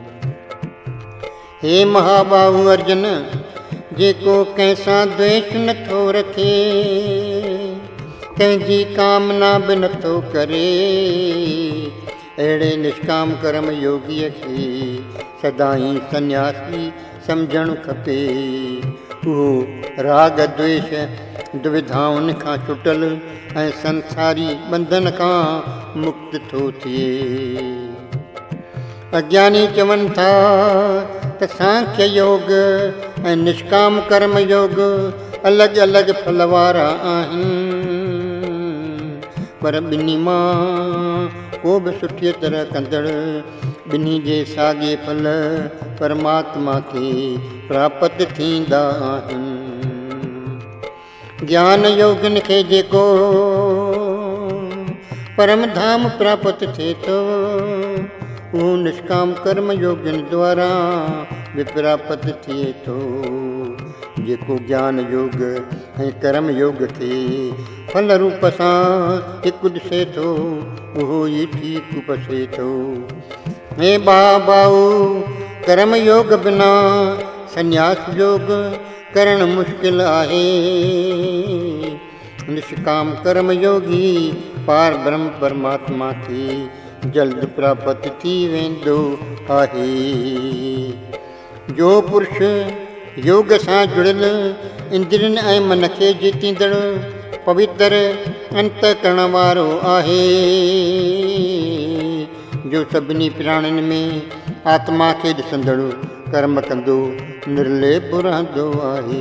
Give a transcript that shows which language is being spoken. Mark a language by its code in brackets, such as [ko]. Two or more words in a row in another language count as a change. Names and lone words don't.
[sd] हे महाबाहु अर्जुन, जेको कंहिंसां द्वेष नथो रखे, कंहिंजी कामना बि नथो करे, अहिड़े निष्काम कर्म योगीअ खे सदाईं सन्यासी सम्झणु खपे। उहो राग द्वेष दुविधाउनि खां छुटल ऐं संसारी बंधन खां मुक्त थो थिए। अज्ञानी चवनि था त सांख्य योग ऐं निष्काम कर्म योग अलॻि अलॻि फल वारा आहिनि। पर ॿिन्ही मां को बि सुठी तरह कंदड़ ॿिन्ही जे साॻिए फल परमात्मा खे प्राप्त थींदा आहिनि। ज्ञान योगिन खे जेको परम धाम प्राप्त थिए थो, उहो निष्काम कर्म योगिन द्वारा भी प्राप्त थिए थो। जेको ज्ञान योग ऐं कर्म योग खे फल रूप सां हिकु ॾिसे थो, उहो ई ठीकु पसे थो। हे बाबाऊ, कर्म योग बिना संन्यास योग करणु मुश्किल आहे। निष्काम कर्म योगी पार ब्रह्म परमात्मा खे जल्द प्राप्त थी वेंदो आहे। जो पुरुष योग सां जुड़ियल इंद्रियनि ऐं मन खे जीतींदड़ पवित्र अंतकरण वारो आहे, जो सभिनी प्राणियुनि में आत्मा खे ॾिसंदड़ कर्म कंदो निर्लेप रहंदो आहे।